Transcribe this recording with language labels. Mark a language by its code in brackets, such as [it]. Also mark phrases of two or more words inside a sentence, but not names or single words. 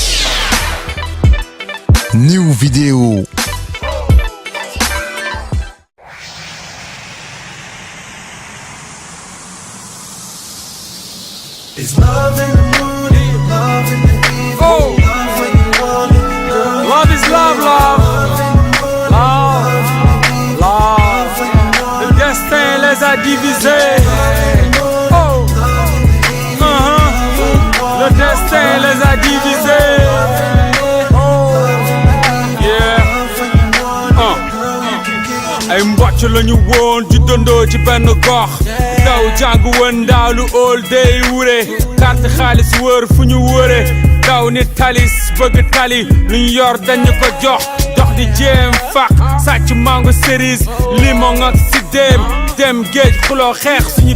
[en] New vidéo. It's love in the morning, love in the evening, oh. Love when you want it, girl. Love is love, love. Love. [fr] Le destin les a divisés. Oh. Le destin les a divisés. Oh. Yeah. [wo] Ay mbocc lañu woon di dondoo ci benn gox daw jàng woon daaw lu [en] all day [wo] wure carte xaalis wër fu ñu wëre daw ni talis bëgg tali lu ñu yor dañu ko jox dox di jéem faq sàcc mango cerise limon ak si dem géej xuloo xeex suñu